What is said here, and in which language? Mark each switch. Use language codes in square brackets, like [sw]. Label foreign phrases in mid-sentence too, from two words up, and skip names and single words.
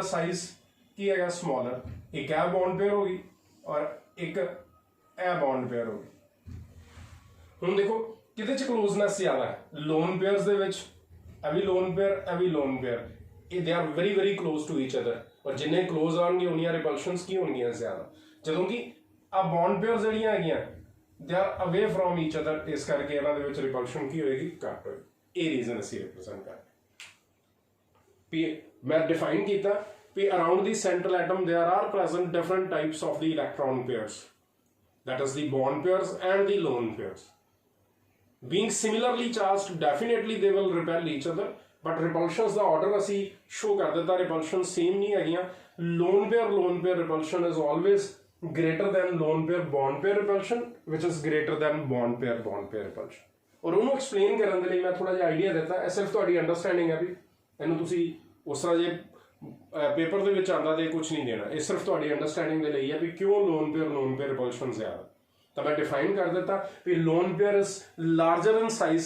[pa] ਸਾਈਜ਼ ਕੀ ਹੈਗਾ ਸਮਾਲਰ ਇੱਕ ਇਹ [en] bond pair [pa] ਹੋ ਗਈ ਔਰ ਇੱਕ ਇਹ [en] bond pair [pa] ਹੋ ਗਈ ਹੁਣ ਦੇਖੋ ਕਿਹਦੇ ਚ ਕਲੋਜ਼ਨੈਸ ਜ਼ਿਆਦਾ ਹੈ [en] lone pairs [pa] ਦੇ ਵਿੱਚ ਇਹ ਵੀ [en] lone pair [pa] ਇਹ [en] they are very very close to each other [pa] ਔਰ ਜਿੰਨੇ ਕਲੋਜ਼ ਆਉਣਗੇ ਉਨੀਆਂ ਰਿਪਲਸ਼ਨਸ ਕੀ ਹੋਣਗੀਆਂ ਜ਼ਿਆਦਾ ਜਦੋਂ ਕਿ ਆ [en] bond pairs [pa] ਜਿਹੜੀਆਂ ਹੈਗੀਆਂ [en] they are away from each other [pa] ਇਸ ਕਰਕੇ ਇਹਨਾਂ ਦੇ ਵਿੱਚ ਰਿਪਲਸ਼ਨ ਕੀ ਹੋਏਗੀ ਘੱਟ ਹੋਏਗੀ ਇਹ ਰੀਜ਼ਨ ਅਸੀਂ ਰਿਪਰੈਜ਼ੈਂਟ ਕਰਦੇ ਵੀ ਮੈਂ ਡਿਫਾਈਨ ਕੀਤਾ ਵੀ [en] around the central atom there are present different types of the electron pairs that is the bond pairs and the lone pairs being similarly charged definitely they will repel each other but repulsions [pa] ਦਾ order ਅਸੀਂ show ਕਰ ਦਿੱਤਾ [en] repulsion same [pa] ਨਹੀਂ ਹੈਗੀਆਂ [en] lone pair repulsion is always greater than lone pair bond pair repulsion [pa] which is greater than bond pair repulsion ਔਰ ਉਹਨੂੰ ਐਕਸਪਲੇਨ ਕਰਨ ਦੇ ਲਈ ਮੈਂ ਥੋੜਾ ਜਿਹਾ ਆਈਡੀਆ ਦਿੱਤਾ ਇਹ ਸਿਰਫ ਤੁਹਾਡੀ ਅੰਡਰਸਟੈਂਡਿੰਗ ਹੈ ਵੀ ਇਹਨੂੰ ਤੁਸੀਂ ਉਸ ਤਰ੍ਹਾਂ ਜੇ ਪੇਪਰ ਦੇ ਵਿੱਚ ਆਉਂਦਾ ਤੇ ਕੁਝ ਨਹੀਂ ਦੇਣਾ ਇਹ ਸਿਰਫ ਤੁਹਾਡੀ ਅੰਡਰਸਟੈਂਡਿੰਗ ਦੇ ਲਈ ਹੈ ਵੀ ਕਿਉਂ [en] lone pair repulsion [pa] ਜ਼ਿਆਦਾ ਤਾਂ ਮੈਂ ਡਿਫਾਈਨ ਕਰ ਦਿੱਤਾ ਵੀ [en] lone pair is larger in size